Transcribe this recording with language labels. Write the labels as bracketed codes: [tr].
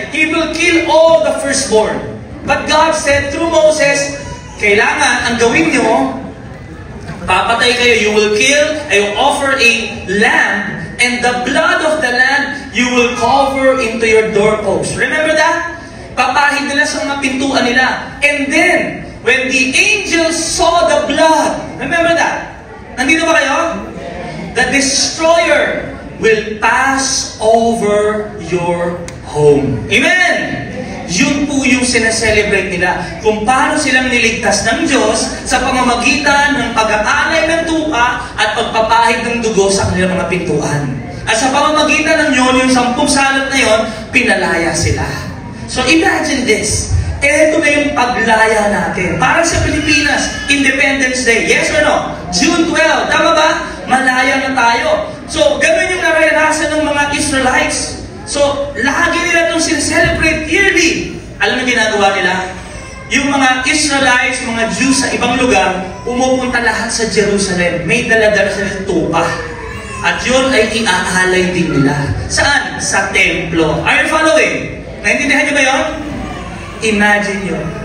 [en] He will kill all the firstborn. But God said through Moses, [tl] kailangan ang gawin nyo, papatay kayo, [en] you will kill, I will offer a lamb, and the blood of the lamb you will cover into your doorpost. Remember that? [tl] Papahid nila sa mga pintuan nila. [en] And then, when the angels saw the blood, remember that? [tl] Nandito ba kayo? [en] The destroyer will pass over your home. [tl] Amen! Yun po yung sineselebrate nila. Kung paano silang niligtas ng Diyos sa pamamagitan ng pag-aalay ng tupa at pagpapahid ng dugo sa kanilang mga pintuan. At sa pamamagitan ng yun, yung 10 salot na yun, pinalaya sila. [en] So imagine this. [tl] Ito na yung paglaya natin. Para sa Pilipinas, Independence Day. [en] Yes or no? [tl] June 12. Tama ba? Malaya na tayo. So, ganun yung naranasan ng mga Israelites. So, lagi nila itong celebrate yearly. Alam mo ginagawa nila? Yung mga Israelites, mga Jews sa ibang lugar, umupunta lahat sa Jerusalem. May dala-dala sila tupa. At yun ay iaalay din nila. Saan? Sa templo. [en] Are you following? [tl] Naintindihan niyo ba yun? Imagine yun.